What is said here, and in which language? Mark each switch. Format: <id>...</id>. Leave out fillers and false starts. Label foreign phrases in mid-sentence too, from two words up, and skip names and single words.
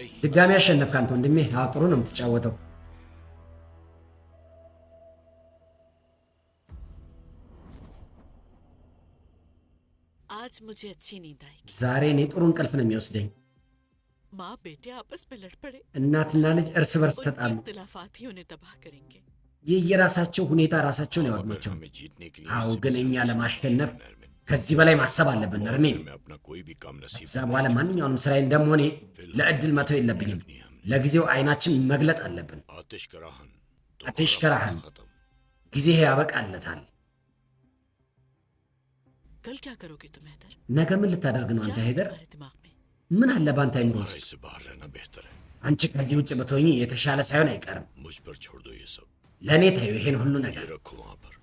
<am>ድጋሚ አሸነፍክ አንተ ወንድሜ። አዎ ጥሩ ነው የምትጫወተው።</am> <hi>आज मुझे अच्छी नींद आएगी।</hi> <am>ዛሬ እኔ ጥሩ እንቅልፍ ነው የሚወስደኝ።</am> <hi>माँ बेटे आपस में लड़ पड़े,</hi> <am>እናትና ልጅ እርስ በርስ</am> <hi>उनके</hi> <am>ተጣሉ።</am> <hi>इख्तिलाफात ही उन्हें तबाह करेंगे।</hi> <am>ይህ የራሳቸው ሁኔታ ራሳቸውን ያወድማቸው።</am> <hi>हमें जीतने के लिए</hi> <am>አዎ ግን እኛ ለማሸነፍ ከዚህ በላይ ማሰብ አለብን እርሜን።</am> <hi>मैं अपना कोई भी काम नसीब</hi> <am>ከዛ በኋላ ማንኛውንም ስራዬ እንደመሆኔ ለእድል መተው የለብኝም። ለጊዜው አይናችን መግለጥ አለብን።</am> <hi>आतिश कराहन</hi> <am>አትሽ ከራህን</am> <hi>खत्म।</hi> <am>ጊዜ ያበቃለታል።</am> <hi>कल क्या करोगे तुम हैदर?</hi> <am>ነገ ምን ልታደርግ ነው አንተ</am> <hi>क्या है</hi> <am>ሄደር?</am> <hi>तुम्हारे दिमाग में?</hi> <am>ምን አለ ባንተ አይምሮ</am> <hi>तुम्हारा</hi> <am>ውስጥ?</am> <hi>इससे बाहर रहना बेहतर है।</hi> <am>አንቺ ከዚህ ውጭ ብትሆኚ የተሻለ ሳይሆን አይቀርም።</am> <hi>मुझ पर छोड़ दो ये सब।</hi> <am>ለእኔ ታዩ ይሄን ሁሉ ነገር።</am> <hi>ये रखो वहां पर।</hi>